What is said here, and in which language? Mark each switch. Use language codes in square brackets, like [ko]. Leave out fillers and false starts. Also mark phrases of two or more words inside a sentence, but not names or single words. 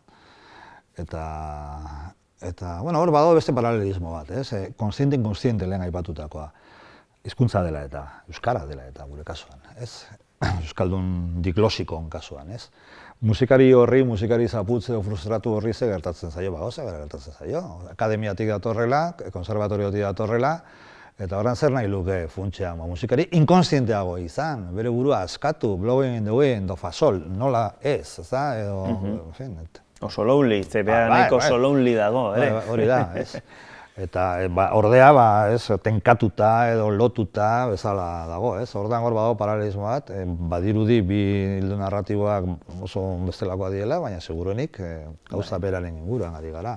[eu] eta hor badago beste paralelismo bat, kontziente lehen aipatutakoa, hizkuntza dela eta euskara dela eta gure kasuan, euskaldun diglosikoen kasuan, musikari horri, musikari zaputze o frustratu horri ze gertatzen zaio, gauza bera gertatzen zaio. Akademiatik datorrela, konservatoriotik datorrela, Eta horren zer nahi luke funtsean, musikari inkonsienteago izan, bere burua askatu, [en] blowing in the wind, do fasol, [eu] nola ez, edo, [es] en fin. [eu] Oso lonely, zebea nahiko oso lonely dago, ere? Hori da, ez. Eta ordea, tenkatuta edo lotuta bezala dago, ez. Ordean hor badago paralelismo bat, badirudi bi hildo narratiboak oso bestelakoa diela, baina seguruenik gauza beraren inguruan ari gara.